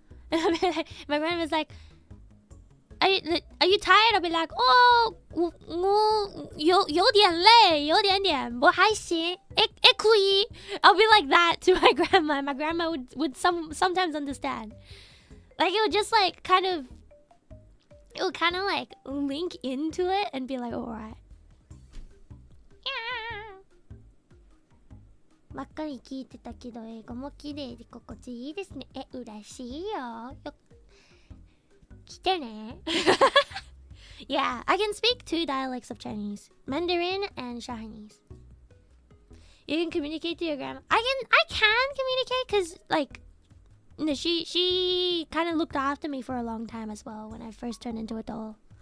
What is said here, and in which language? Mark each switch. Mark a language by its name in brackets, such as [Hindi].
[English] And I'll be like, my grandma's like, are you tired? I'll be like, oh, [Chinese] 有点累，有点点，我还行，可以. [English] I'll be like that to my grandma. My grandma would sometimes understand. Like, it would just, like, kind of like, link into it and be like, alright. [Japanese] ばっかり聞いてたけど英語も綺麗で心地いいですね。嬉しいよ。来てね。 [English] Yeah, I can speak 2 dialects of Chinese, Mandarin and Chinese. You can communicate to your grandma. I can communicate because like, you know, she kind of looked after me for a long time as well when I first turned into a doll.